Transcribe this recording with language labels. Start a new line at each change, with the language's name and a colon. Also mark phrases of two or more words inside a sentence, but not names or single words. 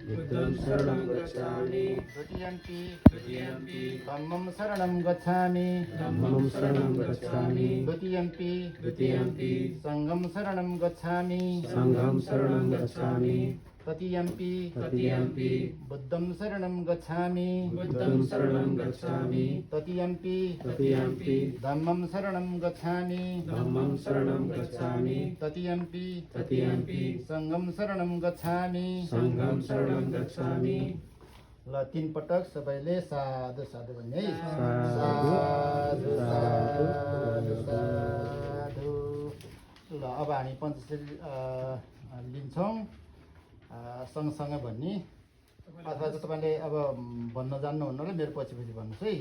Pali: द्वितीयंपि धम्मं शरणं गच्छामि द्वितीयंपि संघं शरणं गच्छामि तृतीयंपि बुद्धं शरणं गच्छामि तृतीयंपि धम्मं शरणं गच्छामि तृतीयंपि संघं शरणं गच्छामि
Nepali: ल 3 पटक सबैले साधु साधु भन्ने है साधु साधु साधु। ल अब हामी पञ्चशील लिन्छौँ सँगसँगै भन्ने अथवा चाहिँ तपाईँले अब भन्न जान्नुहुन्न र मेरो पछि पछि भन्नुहोस् है।